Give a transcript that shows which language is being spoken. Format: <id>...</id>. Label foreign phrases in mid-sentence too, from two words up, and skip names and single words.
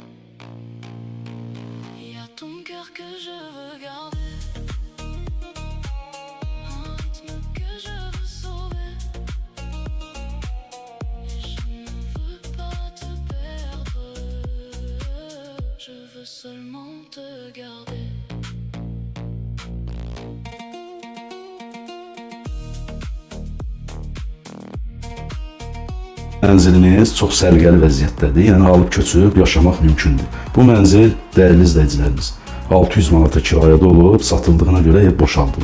<fr>Il y a ton cœur que je veux garder, un rythme que je veux sauver, et je ne veux pas te perdre, je veux seulement te garder.</fr> <az>Mənzilimiz çox səliqəli vəziyyətdədir, yəni alıb köçüb yaşamaq mümkündür. Bu mənzil dəyərli izləyicilərimiz 600 manata kirayədə olub, satıldığına görə ev boşaldılıb.</az>